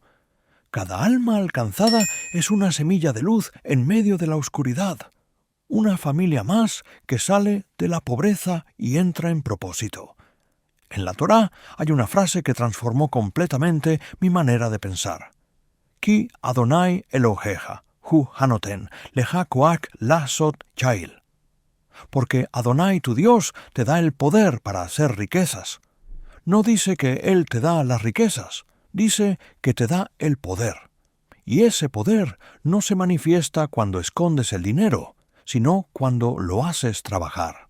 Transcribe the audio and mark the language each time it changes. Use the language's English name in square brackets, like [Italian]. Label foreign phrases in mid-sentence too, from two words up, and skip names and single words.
[Spanish] Cada alma alcanzada es una semilla de luz en medio de la oscuridad, una familia más que sale de la pobreza y entra en propósito. En la Torá hay una frase que transformó completamente mi manera de pensar. [Hebrew] כי אדוני אלוהיך, הוא הנותן, לך כוח לעשות חיל. [Spanish] Porque Adonai tu Dios te da el poder para hacer riquezas. No dice que Él te da las riquezas, dice que te da el poder. Y ese poder no se manifiesta cuando escondes el dinero, sino cuando lo haces trabajar.